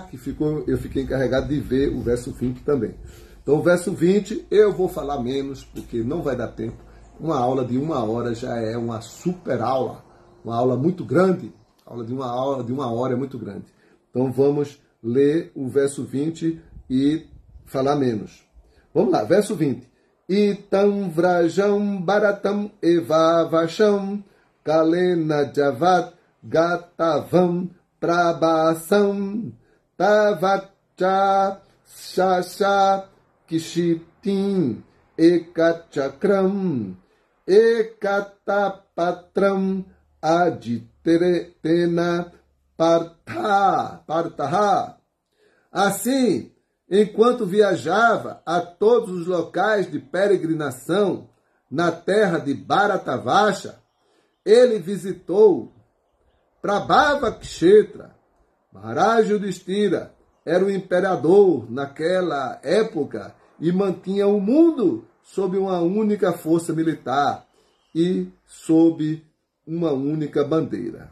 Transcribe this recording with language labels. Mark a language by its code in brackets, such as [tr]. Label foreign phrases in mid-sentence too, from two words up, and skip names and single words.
[pt] Que eu fiquei encarregado de ver o verso 20 também. Então o verso 20 eu vou falar menos, porque não vai dar tempo. Uma aula de 1 hora já é uma super aula, uma aula muito grande, Aula de uma hora é muito grande. Então vamos ler o verso 20 e falar menos. Vamos lá, verso 20. [sa] इत्थं व्रजन् भारतम् एव वर्षं कालेन यावत् गतवान् प्रभासम् तावत् शशास क्षितिम् एकचक्राम् एकातपत्राम् अजितेन पार्थः. [pt] Assim, enquanto viajava a todos os locais de peregrinação na terra de Bharatavacha, ele visitou Prabhavakshetra. Maharaj Yudhishthira era o imperador naquela época e mantinha o mundo sob uma única força militar e sob uma única bandeira.